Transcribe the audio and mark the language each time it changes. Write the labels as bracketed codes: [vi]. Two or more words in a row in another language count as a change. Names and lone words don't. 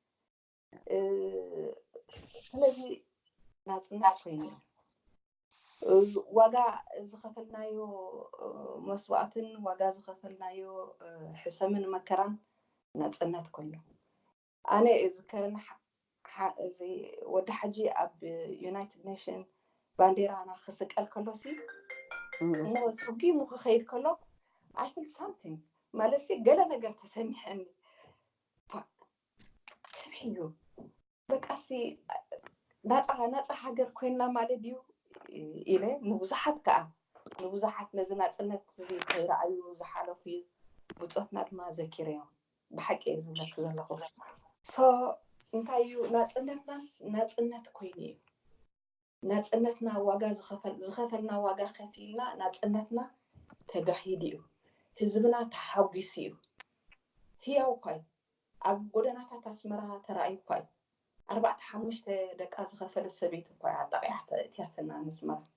[ti] ስለዚ ናፅነት ኮይኑ ዋጋ ዝኸፈልናዮ መስዋዕትን ዋጋ ዝኸፈልናዮ ሕሰምን መከራን ናፅነት ኮይኑ ኣነ ዝከረና እዚ ወዲ ሓጂ ኣብ ዩናይትድ ኔሽን ባንዴራና ክስቀል ከሎሲ እሞ ፅጊሙ ክኸይድ ከሎ [en] I feel something [ti] ማለሲ ገለ ነገር ተሰሚሐኒ ሰሚሑ በቃሲ ናፃ ሃገር ኮይንና ማለት ድዩ ኢለ ንብዙሓት ከዓ ንብዙሓት ነዚ ናፅነት እዚ ከይረኣዩ ዝሓለፉ ብፆትና ድማ ዘኪረዮም ብሓቂ ዝብለክ ዘለኹ እንታይ እዩ ናፅነትናስ ናፅነት ኮይኑ እዩ ናፅነትና ዋጋ ዝኸፈልና ዋጋ ከፊልና ናፅነትና ተጋሂድ እዩ ህዝብና ተሓጒሱ እዩ ህያው ኳይ ኣብ ጎደናታት ኣስመራ ተራእዩ ኳይ 4-5 ደቃ ዝኸፈለ ሰበይቲ ኳይ ኣጣቂዓተ እትያትና ንስመራ